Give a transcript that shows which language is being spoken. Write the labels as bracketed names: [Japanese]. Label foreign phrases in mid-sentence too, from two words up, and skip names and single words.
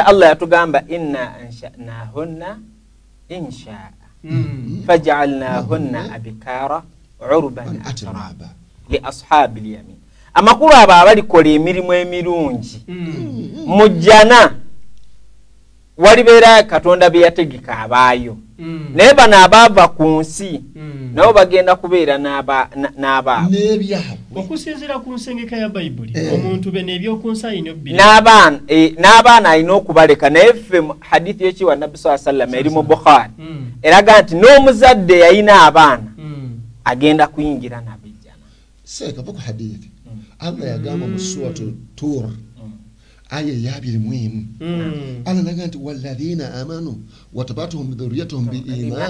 [Ganda] Allah yatugamba [Arabic] إنا أنشأناهن إنشاء فجعلناهن أبكارا عربا أترابا لأصحاب اليمين [Ganda] amakulu abo abalikola emirimu emirungi mujjana walibeera Katonda bye yategeka abaayo naye bano abaava ku nsi nabo bagenda kubeera n'abaabo okusinziira ku nsengeka ya Bayibuli omuntu be n'ebyokunsi alina n'abaana alina okubaleka naye ffe hadithi y'ekiwa Nabbi [Arabic] صلى الله عليه وسلم [Ganda] eri mu Bukhari eraga nti n'omuzadde yalina abaana agenda kuyingira nabijjana seekava ku hadithi Allah yagamba mu suratu Tur aya ya 21 Allah naga nti [Arabic] والذين آمنوا واتبعتهم ذريتهم بإيمان